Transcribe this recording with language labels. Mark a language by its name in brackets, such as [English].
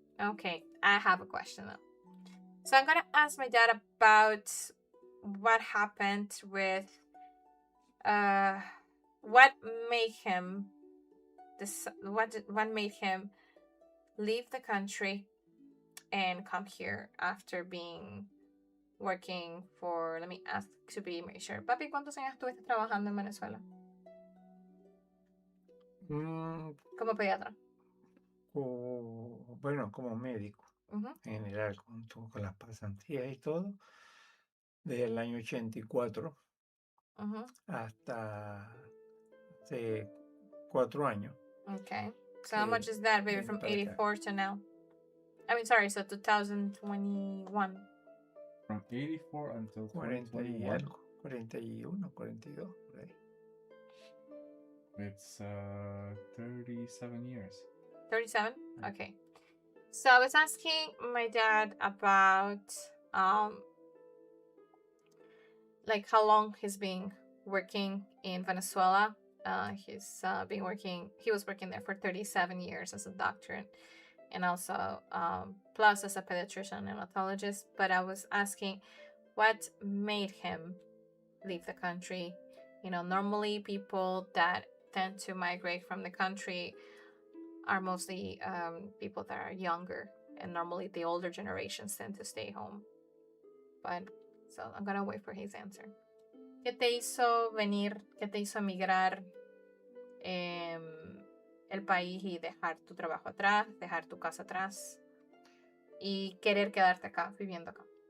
[English] Okay, I have a question though. So I'm gonna ask my dad about what happened with what made him what made him leave the country and come here after being working for, let me ask to be make sure. [Spanish] Papi, ¿cuántos años estuviste trabajando en Venezuela? Como pediatra. Bueno, como médico, en general, con las pasantías y todo, desde el año 84 hasta hace 4 años. [English] Okay. So how much is that, baby, from 84 to now? I mean, sorry, so 2021. From 84 until [Spanish] 40 y [English] 2021. [Spanish] algo, 41, 42, por ahí. [English] It's 37 years. 37? Okay. So I was asking my dad about like how long he's been working in Venezuela. He was working there for 37 years as a doctor and also plus as a pediatrician and neonatologist. But I was asking what made him leave the country. Normally people that tend to migrate from the country are mostly people that are younger, and normally the older generations tend to stay home. But so I'm gonna wait for his answer. [Spanish] ¿Qué te hizo venir? ¿Qué te hizo emigrar el país y dejar tu trabajo atrás, dejar tu casa atrás y querer quedarte acá, viviendo acá?